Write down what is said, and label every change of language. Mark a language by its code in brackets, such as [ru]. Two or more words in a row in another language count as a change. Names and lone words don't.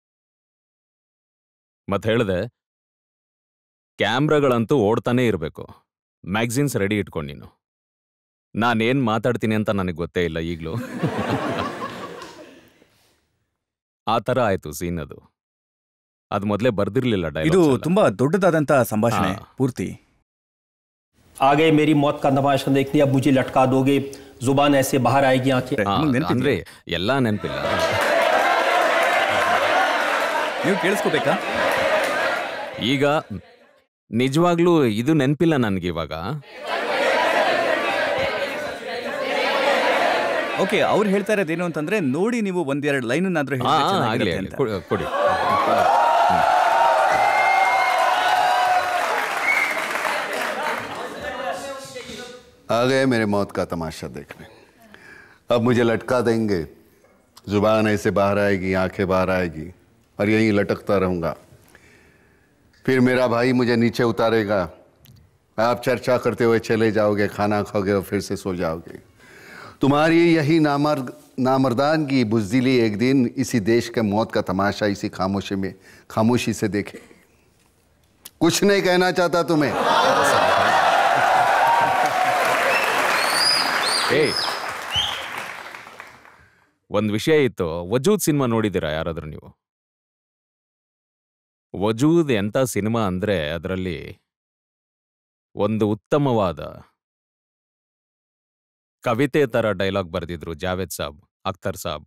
[kn] ಮತ್ತೆ ಹೇಳಿದೆ, ಕ್ಯಾಮ್ರಾಗಳಂತೂ ಓಡ್ತಾನೇ ಇರಬೇಕು, [en] magazines ready [kn] ಇಟ್ಕೊಂಡು ನೀನು. ನಾನೇನು ಮಾತಾಡ್ತೀನಿ ಅಂತ ನನಗೆ ಗೊತ್ತೇ ಇಲ್ಲ ಈಗಲೂ. ಆ ಥರ ಆಯ್ತು ಸೀನ್. ಅದು ಮೊದಲೇ ಬರ್ದಿರ್ಲಿಲ್ಲ. ಇದು ತುಂಬಾ ದೊಡ್ಡದಾದಂತ ಸಂಭಾಷಣೆ ಪೂರ್ತಿ. [hi] आगे मेरी मौत का तमाशा देखनी, अब मुझे लटका दोगे, जुबान ऐसे बाहर आएगी आंखें. [kn] ಅಂದ್ರೆ ಎಲ್ಲ ನೆನಪಿಲ್ಲ. ನೀವು ಕೇಳಿಸ್ಕೋಬೇಕಾ? ಈಗ ನಿಜವಾಗ್ಲೂ ಇದು ನೆನಪಿಲ್ಲ ನನಗೆ ಇವಾಗ. ಓಕೆ, ಅವ್ರು ಹೇಳ್ತಾ ಇರೋದೇನು ಅಂತಂದ್ರೆ ನೋಡಿ, ನೀವು ಒಂದೆರಡು ಲೈನ್ ಅನ್ನಾದ್ರೂ ಕೊಡಿ. [hi] आ गए मेरे मौत का तमाशा देखने. अब मुझे लटका देंगे, जुबान ऐसे बाहर आएगी, आंखें बाहर आएगी, और यहीं लटकता रहूँगा। फिर मेरा भाई मुझे नीचे उतारेगा, आप चर्चा करते हुए चले जाओगे, खाना खाओगे और फिर से सो जाओगे। तुम्हारी यही नामर्दान की बुज़दिली एक दिन इसी देश के मौत का तमाशा इसी खामोशी से देखे। कुछ नहीं कहना चाहता तुम्हें। [kn] ಒಂದ್ ವಿಷಯ ಇತ್ತು, ವಜೂದ್ ಸಿನಿಮಾ ನೋಡಿದ್ದೀರಾ ಯಾರಾದ್ರೂ ನೀವು? ವಜೂದ್ ಎಂತ ಸಿನಿಮಾ ಅಂದ್ರೆ ಅದರಲ್ಲಿ ಒಂದು ಉತ್ತಮವಾದ ಕವಿತೆ ತರ ಡೈಲಾಗ್ ಬರೆದಿದ್ರು ಜಾವೇದ್ ಸಾಬ್, ಅಖ್ತರ್ ಸಾಬ್.